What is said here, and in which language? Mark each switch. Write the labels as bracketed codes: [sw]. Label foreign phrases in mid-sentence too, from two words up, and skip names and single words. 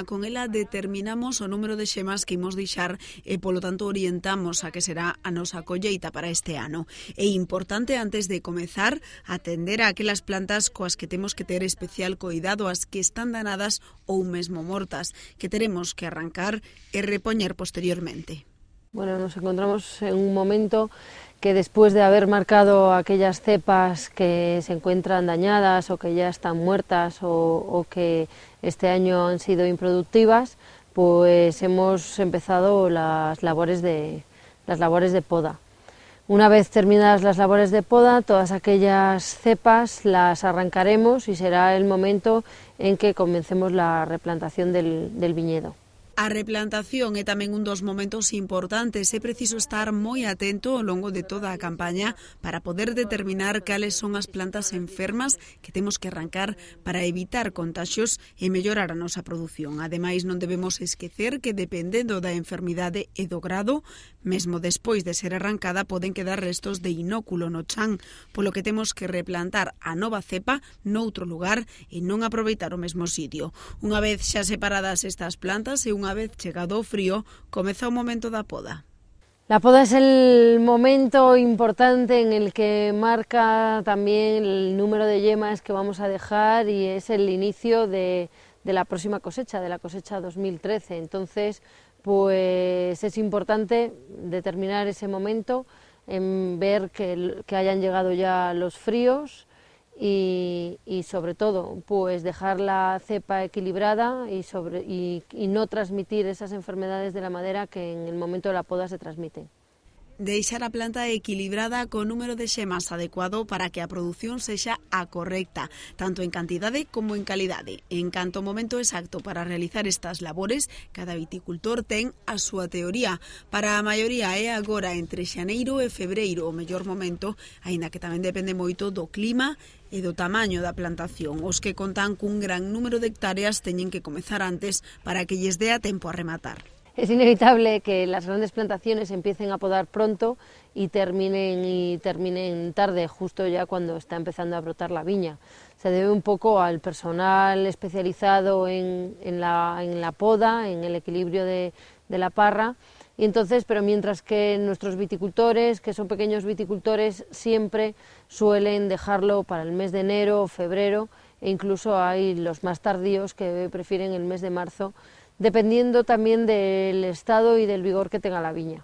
[gl] Con ela determinamos o número de xemas que imos deixar e, polo tanto, orientamos a que será a nosa colleita para este ano. É importante, antes de comezar, atender a aquelas plantas coas que temos que ter especial coidado, as que están danadas ou mesmo mortas, que teremos que arrancar e repoñer posteriormente. [es] Bueno, nos encontramos en un momento que después de haber marcado aquellas cepas que se encuentran dañadas o que ya están muertas o que este año han sido improductivas, pues hemos empezado las labores de poda. Una vez terminadas las labores de poda, todas aquellas cepas las arrancaremos y será el momento en que comencemos la replantación del viñedo. [gl] A replantación é tamén un dos momentos importantes. É preciso estar moi atento ao longo de toda a campaña para poder determinar cales son as plantas enfermas que temos que arrancar para evitar contaxios e mellorar a nosa produción. Ademais, non debemos esquecer que, dependendo da enfermidade e do grado, mesmo despois de ser arrancada, poden quedar restos de inóculo no chan, polo que temos que replantar a nova cepa noutro lugar e non aproveitar o mesmo sitio. Unha vez xa separadas estas plantas e unha vez chegado o frío, comeza o momento da poda. [es] La poda es el momento importante en el que marca también el número de yemas que vamos a dejar y es el inicio de la próxima cosecha, de la cosecha 2013. Entonces, pues es importante determinar ese momento, en ver que hayan llegado ya los fríos, y sobre todo pues dejar la cepa equilibrada y no transmitir esas enfermedades de la madera que en el momento de la poda se transmiten. [gl] Deixar a planta equilibrada con número de xemas adecuado para que a produción sexa a correcta, tanto en cantidade como en calidade. En canto ao momento exacto para realizar estas labores, cada viticultor ten a súa teoría. Para a maioría é agora entre xaneiro e febreiro o mellor momento, aínda que tamén depende moito do clima e do tamaño da plantación. Os que contan cun gran número de hectáreas teñen que comezar antes para que lles dea tempo a rematar. [es] Es inevitable que las grandes plantaciones empiecen a podar pronto y terminen tarde, justo ya cuando está empezando a brotar la viña. Se debe un poco al personal especializado en la poda, en el equilibrio de la parra, y entonces, pero mientras que nuestros viticultores, que son pequeños viticultores, siempre suelen dejarlo para el mes de enero o febrero, e incluso hay los más tardíos que prefieren el mes de marzo, dependiendo también del estado y del vigor que tenga la viña.